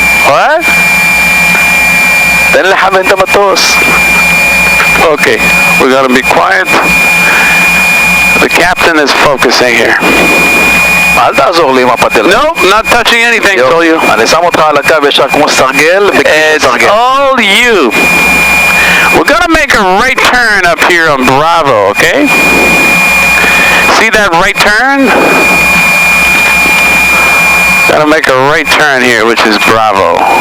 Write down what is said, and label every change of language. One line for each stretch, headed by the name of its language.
English: What?
Hebrew: תן לכוון את המטוס.
English: Okay, we gotta be quiet. The captain is focusing here.
Hebrew: אל תעזור לי עם הפטל.
English: Nope, not touching anything, told you.
Hebrew: אני שם אותך על הקו ישר כמו סרגל,
English: It's all you. We're gonna make a right turn up here on Bravo, okay? See that right turn? Gotta make a right turn here, which is Bravo.